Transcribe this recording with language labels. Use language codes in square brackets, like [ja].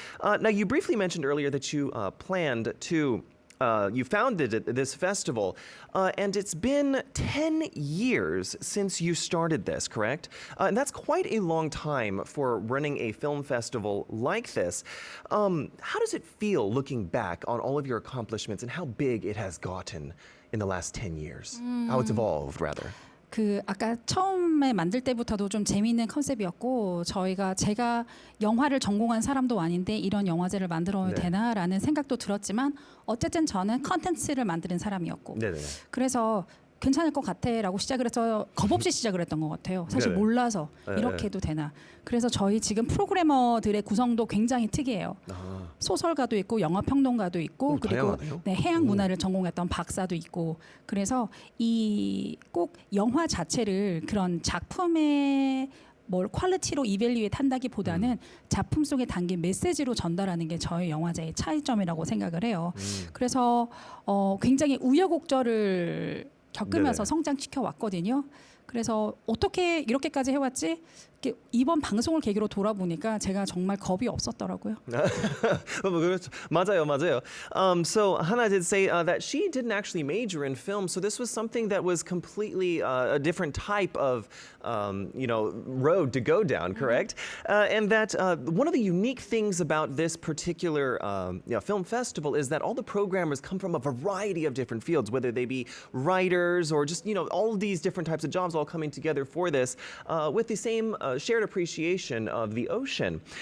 [en] Now, you briefly mentioned earlier that you planned to you founded this festival, and it's been 10 years since you started this, correct? And that's quite a long time for running a film festival like this. How does it feel looking back on all of your accomplishments and how big it has gotten in the last 10 years? How it's evolved, rather. [ko] 그 아까 처음에 만들 때부터도 좀 재미있는 컨셉이었고 제가 영화를 전공한 사람도 아닌데 이런 영화제를 만들어야 되나라는 생각도 들었지만 어쨌든 저는 컨텐츠를 만드는 사람이었고 그래서 괜찮을 것 같아라고 시작을 해서 겁 없이 시작을 했던 것 같아요. 사실 몰라서 이렇게 해도 되나. 그래서 저희 지금 프로그래머들의 구성도 굉장히 특이해요. 소설가도 있고 영화 평론가도 있고 그리고 해양 문화를 전공했던 박사도 있고 그래서 이 꼭 영화 자체를 그런 작품의 뭘 퀄리티로 이밸류에이트 한다기보다는 작품 속에 담긴 메시지로 전달하는 게 저희 영화제의 차이점이라고 생각을 해요. 그래서 굉장히 우여곡절을 겪으면서 네네. 성장시켜 왔거든요. 그래서 어떻게 이렇게까지 해왔지? 이렇게 이번 방송을 계기로 돌아보니까 제가 정말 겁이 없었더라고요. 맞아요, 맞아요. [en] So Hana did say that she didn't actually major in film, so this was something that was completely a different type of, road to go down, correct? And that one of the unique things about this particular film festival is that all the programmers come from a variety of different fields, whether they be writers or just all of these different types of jobs all coming together for this with the same shared appreciation of the ocean.